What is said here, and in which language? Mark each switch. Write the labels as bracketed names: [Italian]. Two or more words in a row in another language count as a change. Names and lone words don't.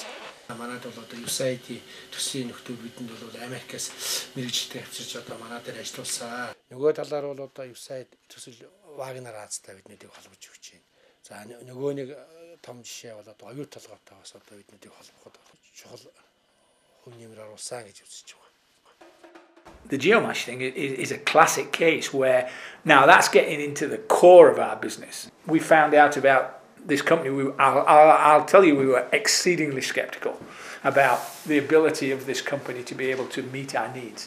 [Mongolian] Манайд бол одоо USAID төслийн нөхдөд бидэнд бол Америкаас мэрэгжилтэй авчирч одоо манай дээр ажиллуулсан. Нөгөө талаар бол одоо USAID төсөл Вагнер Азтай биднийг холбож өгч байна. За нөгөө нэг том жишээ бол одоо оюут толгойтой бас одоо биднийг холбоход чухал хүн нэмэр оруулсан гэж үзэж байгаа. [English] The Geomash thing is a classic case where now that's getting into the core of our business. We found out about this company. I'll tell you, we were exceedingly skeptical about the ability of this company to be able to meet our needs.